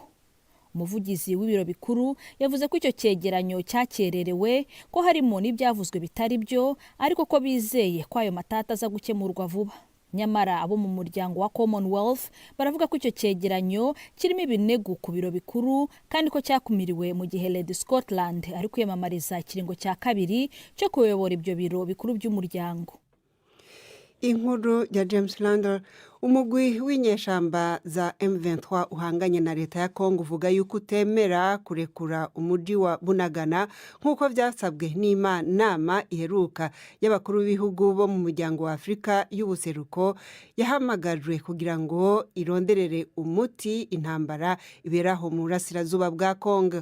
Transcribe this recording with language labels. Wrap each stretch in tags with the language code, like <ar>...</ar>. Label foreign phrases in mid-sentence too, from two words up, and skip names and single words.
<rw>Umuvugizi w'ibiro bikuru yavuze ko icyo cyegeranyo cyakererewe, ko harimo n'ibyavuzwe bitari byo, ariko ko bizeye ko ayo matata aza gukemurwa vuba. Nyamara abo mu muryango wa Commonwealth baravuga ko icyo cyegeranyo kirimo ibinego ku biro bikuru, kandi ko cyakumiriwe mu gihe Lady Scotland ari kwiyamamariza ikiringo cya kabiri cyo kuyobora ibyo biro bikuru by'umuryango. Inkuru ya James Lander.</rw> <rn>Umugwi w'inyeshyamba za M23 uhanganye na leta ya Kongo uvuga yuko utemera kurekura umujyi wa Bunagana nk'uko byasabwe n'inama iheruka y'abakuru b'ibihugu bo mu muryango wa Afurika y'ubuseruko yahamagajwe kugira ngo ironderere umuti intambara iberaho mu burasirazuba bwa Kongo.</rn>